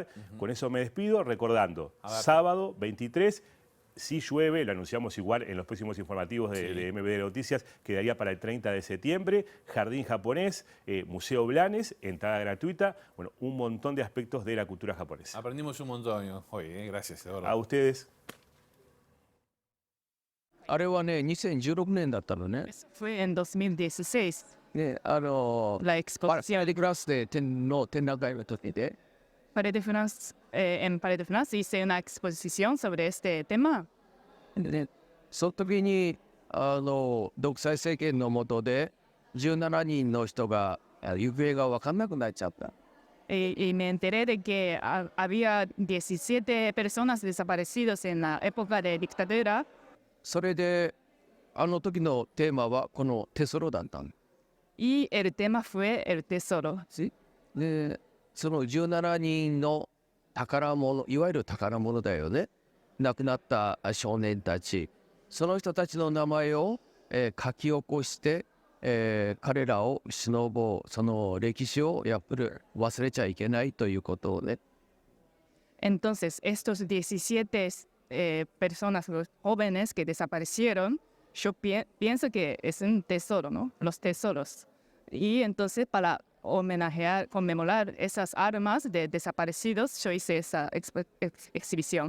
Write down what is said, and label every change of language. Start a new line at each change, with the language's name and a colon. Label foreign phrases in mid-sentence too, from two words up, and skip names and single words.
Spanish: Con eso me despido, recordando, sábado 23, si llueve, lo anunciamos igual en los próximos informativos de MBD Noticias, quedaría para el 30 de septiembre, Jardín Japonés, Museo Blanes, entrada gratuita, bueno, un montón de aspectos de la cultura japonesa. Aprendimos un montón hoy, gracias, Eduardo. A ustedes.
Japanese: あれはね、2016年だったのね。
Spanish: Fue en 2016.
Japanese: ね、
Spanish: La exposición.
Japanese: パレクラスで展覧会の時で。
Spanish: Palais de France, en Palais de France hice una exposición sobre este tema.
Japanese: で、その時に独裁政権の下で17人の人が行方が分かんなくなっちゃった。
Spanish: Y me enteré de que había 17 personas desaparecidas en la época de dictadura.
Japanese: それであの時のテーマはこのテソロだったん。
Spanish: Y el tema fue el tesoro.
Japanese: で、その17人の宝物、いわゆる宝物だよね。亡くなった少年たち、その人たちの名前を、書き起こして、彼らを偲ぼう、その歴史をやっぱり忘れちゃいけないということをね。
Spanish: Entonces, estos 17 personas, los jóvenes que desaparecieron, yo pienso que es un tesoro, ¿no? Los tesoros. Y entonces para homenajear, conmemorar esas armas de desaparecidos, yo hice esa exhibición.